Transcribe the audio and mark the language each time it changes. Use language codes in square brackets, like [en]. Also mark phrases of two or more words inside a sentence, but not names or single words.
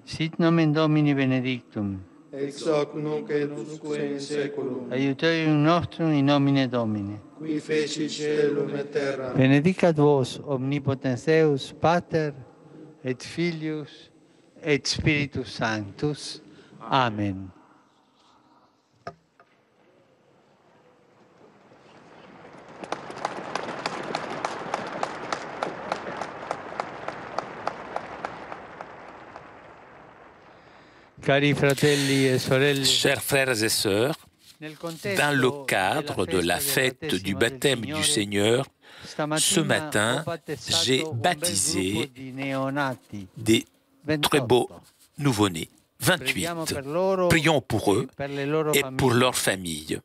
[la] Sit nomen Domini benedictum. Ex hoc nunc et usque in saeculum. Aiuterium nostrum in nomine Domini. Qui feci caelum et terram. Benedicat vos omnipotens Deus, Pater et Filius et Spiritus Sanctus. Amen. [it] Cari fratelli e sorelle, [fr] Chers frères et sœurs, dans le cadre de la fête du baptême du Seigneur, ce matin, j'ai baptisé des très beaux nouveau-nés, 28. Prions pour eux et pour leurs familles.